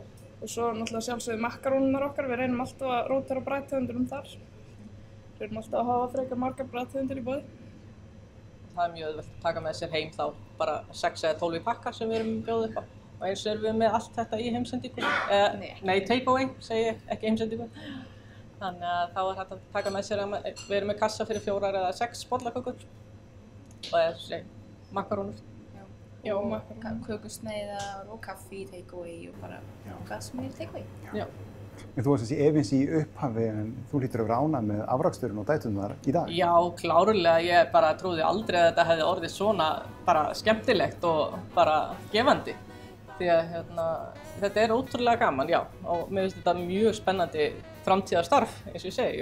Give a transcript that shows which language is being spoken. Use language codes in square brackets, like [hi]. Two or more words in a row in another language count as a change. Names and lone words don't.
[is] Og svo náttúrulega sjálfsögðu makkarónunar okkar, við reynum alltaf að rótera bragðtegundir þar. Við erum alltaf að hafa frekar margar bragðtegundir í boði. Það er mjög auðvelt að taka með sér heim þá bara 6 eða 12 pakkar sem við erum bjóðið upp á. Og eins erum við með allt þetta í heimsendingu. Nei, take-away segi ég, ekki heimsendingu. Þannig að þá er hægt að taka með sér að við erum með kassa fyrir 4 eða 6 bollakökur. Og makkarónur. Já, makkarónur. Kökusneiðar og kaffi, take-away og bara hvað sem er take-away. En þú varst efins í upphafi en þú hlýtur að vera ánægð með afraksturinn og dæturnar í dag. Já, klárlega. Ég bara trúði aldrei að þetta hefði orðið svona bara skemmtilegt og bara gefandi. Því að þetta er ótrúlega gaman, já. Og mér finnst þetta mjög spennandi framtíðarstarf, eins og ég segi.